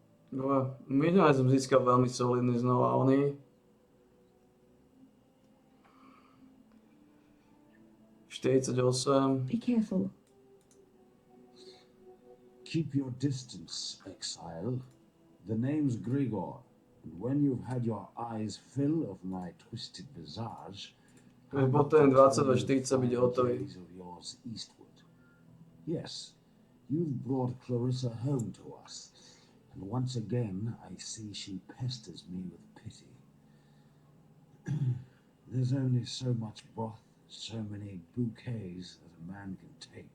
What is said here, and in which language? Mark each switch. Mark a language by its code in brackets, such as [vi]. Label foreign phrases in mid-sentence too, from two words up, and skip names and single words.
[sk] No, minulé som získal veľmi solidný znova oný. 48. [en] Be careful. Keep your distance, Exile. The name's Grigor, and when you've had your eyes fill of my twisted visage, [sk] Potom 22:40 byť hotový. [en] of yours eastward. Yes, you've brought Clarissa home to us, and once again I see she pesters me with pity. There's only so much broth, so many bouquets that a man can take.